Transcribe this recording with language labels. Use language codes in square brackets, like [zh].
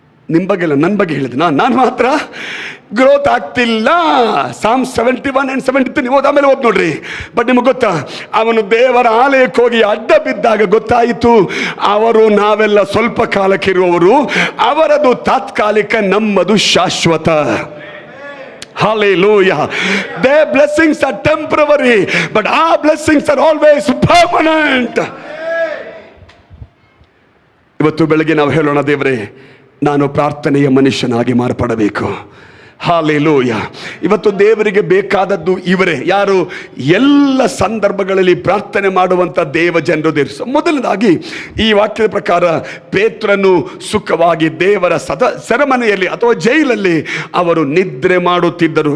[kn] ನಿಮ್ಮ ಬಗ್ಗೆ ಅಲ್ಲ, ನನ್ನ ಬಗ್ಗೆ ಹೇಳಿದೆ. ನಾನು ಮಾತ್ರ ಗ್ರೋತ್ ಆಗ್ತಿಲ್ಲ. ಸಾಮ್ 71 and 73 ನೀವು ಆಮೇಲೆ ಓದ್ ನೋಡ್ರಿ. ಬಟ್ ನಿಮಗೆ ಗೊತ್ತಾ, ಅವನು ದೇವರ ಆಲಯಕ್ಕೆ ಹೋಗಿ ಅಡ್ಡ ಬಿದ್ದಾಗ ಗೊತ್ತಾಯಿತು, ಅವರು ನಾವೆಲ್ಲ ಸ್ವಲ್ಪ ಕಾಲಕ್ಕಿರುವವರು, ಅವರದು ತಾತ್ಕಾಲಿಕ, ನಮ್ಮದು ಶಾಶ್ವತ. [en] Hallelujah. Their blessings are temporary, but our blessings are always permanent. [kn] ಇವತ್ತು ಬೆಳಗ್ಗೆ ನಾವು ಹೇಳೋಣ, ದೇವರೇ ನಾನು ಪ್ರಾರ್ಥನೆಯ ಮನುಷ್ಯನಾಗಿ ಮಾರ್ಪಡಬೇಕು. ಹಾಲೆಲೂಯ. ಇವತ್ತು ದೇವರಿಗೆ ಬೇಕಾದದ್ದು ಇವರೇ. ಯಾರು? ಎಲ್ಲ ಸಂದರ್ಭಗಳಲ್ಲಿ ಪ್ರಾರ್ಥನೆ ಮಾಡುವಂಥ ದೇವ ಜನರು. ಮೊದಲನೇದಾಗಿ ಈ ವಾಕ್ಯದ ಪ್ರಕಾರ ಪೇತ್ರನು ಸುಖವಾಗಿ ದೇವರ ಸೆರೆಮನೆಯಲ್ಲಿ ಅಥವಾ ಜೈಲಲ್ಲಿ ಅವರು ನಿದ್ರೆ ಮಾಡುತ್ತಿದ್ದರು.